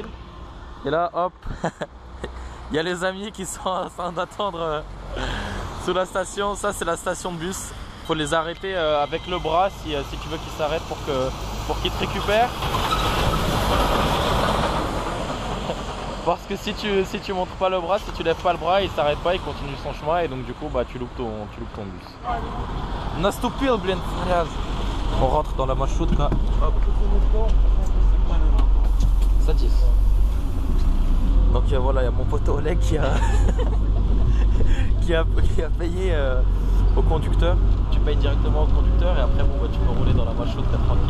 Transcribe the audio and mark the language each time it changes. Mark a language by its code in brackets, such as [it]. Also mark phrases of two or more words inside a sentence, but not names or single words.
[fr] Et là hop, il y a les amis qui sont en train d'attendre sous la station, ça c'est la station de bus. Il faut les arrêter avec le bras si tu veux qu'ils s'arrêtent pour qu'ils te récupèrent. Parce que si tu montres pas le bras, si tu lèves pas le bras, il s'arrête pas, il continue son chemin et donc du coup bah tu loupes ton bus. [ru] Наступил, блин, грязь. [fr] On rentre dans la marchoutka. [ru] Садись. [fr] Donc voilà, il y a mon poteau Oleg qui a payé au conducteur. Tu payes directement au conducteur et après bon bah tu peux rouler dans la marchoutka tranquille.